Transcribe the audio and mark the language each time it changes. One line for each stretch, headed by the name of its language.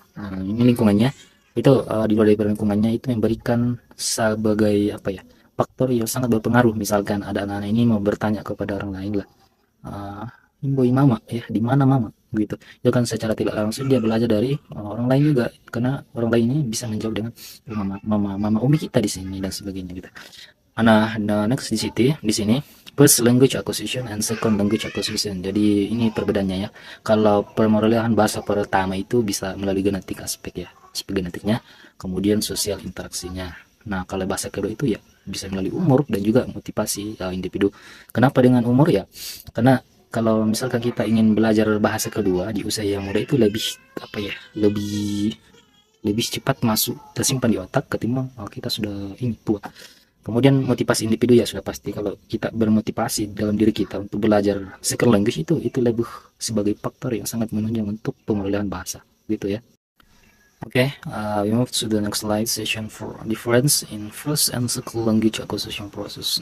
Indonesian: Nah, ini lingkungannya itu di luar dari lingkungannya itu memberikan sebagai apa ya, faktor yang sangat berpengaruh. Misalkan ada anak-anak ini mau bertanya kepada orang lain lah, Boy mama ya, di mana mama gitu. Itu kan secara tidak langsung dia belajar dari orang lain juga, karena orang lain ini bisa menjawab dengan mama umi kita di sini dan sebagainya gitu.
English: Nah, next
Indonesian: di sini
English: first language acquisition and second language acquisition.
Indonesian: Jadi ini perbedaannya ya. Kalau perolehan bahasa pertama itu bisa melalui genetik aspek ya, aspek genetiknya, kemudian sosial interaksinya. Nah, kalau bahasa kedua itu ya bisa melalui umur dan juga motivasi individu. Kenapa dengan umur ya? Karena kalau misalkan kita ingin belajar bahasa kedua di usia yang muda itu lebih apa ya, lebih cepat masuk tersimpan di otak ketimbang kita sudah ini tua. Kemudian motivasi individu ya sudah pasti, kalau kita bermotivasi dalam diri kita untuk belajar second language itu lebih sebagai faktor yang sangat menunjang untuk pemulihan bahasa gitu ya.
English: Okay, we move to the next slide, session for difference in first and second language acquisition process.